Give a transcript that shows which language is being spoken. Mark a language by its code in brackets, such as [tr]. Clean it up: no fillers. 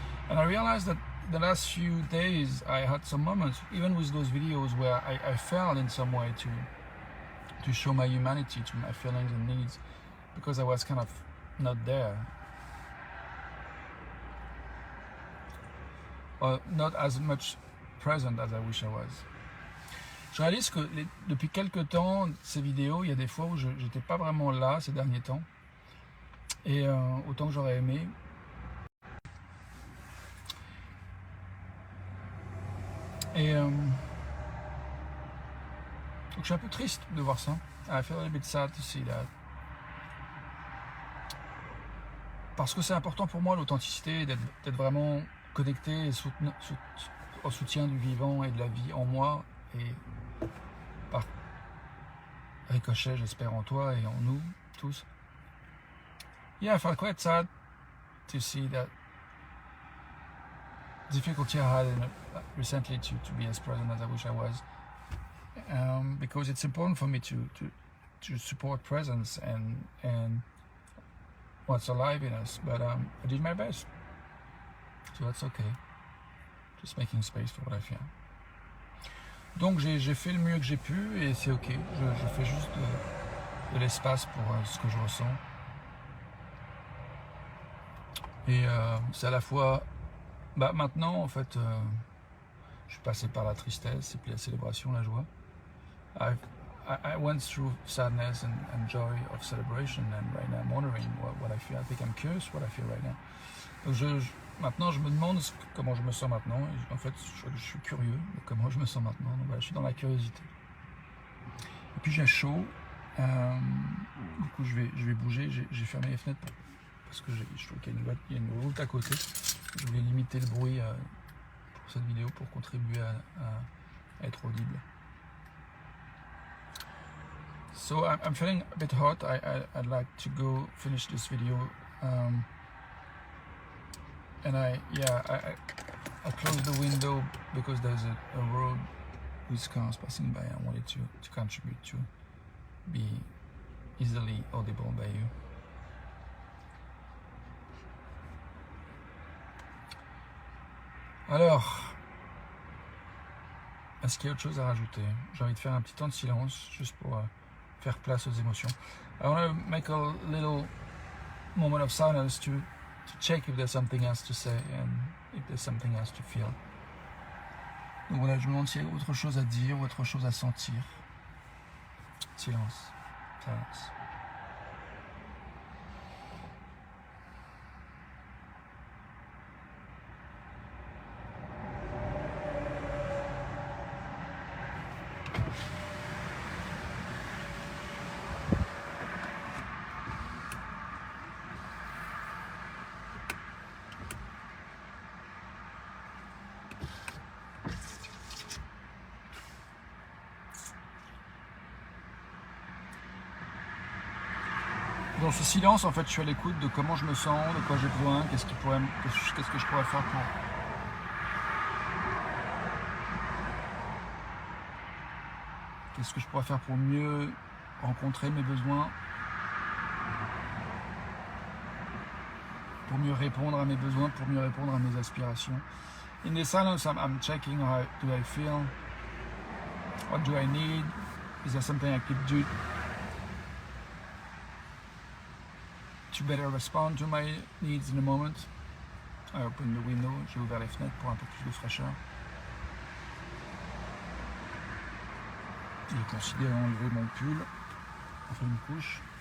[en] And I realized that the last few days I had some moments, even with those videos, where I failed in some way to show my humanity, to my feelings and needs, because I was kind of not there, or not as much present as I wish I was. [fr] Je réalise que depuis quelques temps, ces vidéos, il y a des fois où je n'étais pas vraiment là ces derniers temps, et autant que j'aurais aimé. Et donc je suis un peu triste de voir ça. [en] I feel a little bit sad to see that. [fr] Parce que c'est important pour moi, l'authenticité, d'être vraiment connecté et au soutien du vivant et de la vie en moi, et par ricochet, j'espère, en toi et en nous tous. [en] Yeah, I felt quite sad to see that difficulty I had recently to be as present as I wish I was, because it's important for me to support presence and what's alive in us, but I did my best, so that's okay. Just making space for what I feel. [fr] Donc j'ai fait le mieux que j'ai pu, et c'est ok. Je fais juste de l'espace pour ce que je ressens, et c'est à la fois maintenant, en fait, je suis passé par la tristesse et puis la célébration, la joie. [en] I went through sadness and joy of celebration, and right now I'm wondering what I feel. I think I'm curious what I feel right now. [fr] Donc maintenant, je me demande comment je me sens maintenant. Et en fait, je suis curieux de comment je me sens maintenant. Donc voilà, je suis dans la curiosité. Et puis j'ai chaud. Du coup, je vais bouger. J'ai fermé les fenêtres parce que je trouve qu'il y a une route à côté. Je voulais limiter le bruit pour cette vidéo, pour contribuer à être audible. [en] So I'm feeling a bit hot. I'd like to go finish this video, and I closed the window because there's a road with cars passing by. I wanted to contribute to be easily audible by you. [fr] Alors, est-ce qu'il y a autre chose à rajouter? J'ai envie de faire un petit temps de silence, juste pour faire place aux émotions. [en] I want to make a little moment of silence to check if there's something else to say and if there's something else to feel. [fr] Donc voilà, je me demande s'il y a autre chose à dire ou autre chose à sentir. Silence. Silence. Dans ce silence, en fait, je suis à l'écoute de comment je me sens, de quoi j'ai besoin, qu'est-ce que je pourrais faire pour... Qu'est-ce que je pourrais faire pour mieux rencontrer mes besoins, pour mieux répondre à mes besoins, pour mieux répondre à mes aspirations. [en] In the silence, I'm checking how do I feel, what do I need, is there something I could do to better respond to my needs in a moment. I open the window, [fr] j'ai ouvert les fenêtres pour un peu plus de fraîcheur. J'ai considéré enlever mon pull, enfin une couche.